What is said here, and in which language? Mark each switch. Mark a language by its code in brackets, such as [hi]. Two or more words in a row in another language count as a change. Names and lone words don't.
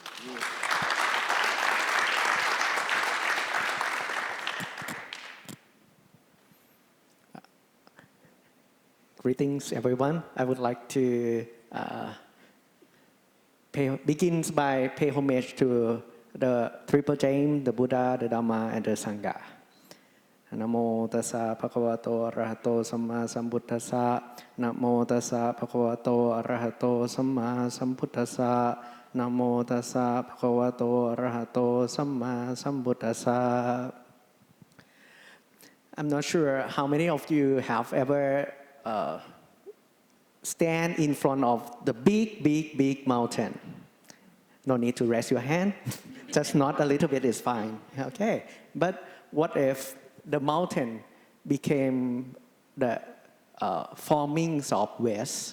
[en] Greetings, everyone. I would like to begin by pay homage to the Triple Gem, the Buddha, the Dhamma, and the Sangha. [pi] Namo tassa bhagavato arahato samma sambuddhassa. Namo tassa bhagavato arahato samma sambuddhassa. Namo tassa bhagavato arahato samma sambuddhassa. [en] I'm not sure how many of you have ever stand in front of the big mountain. No need to raise your hand. Just not a little bit is fine. Okay. But what if the mountain became the formings of waste?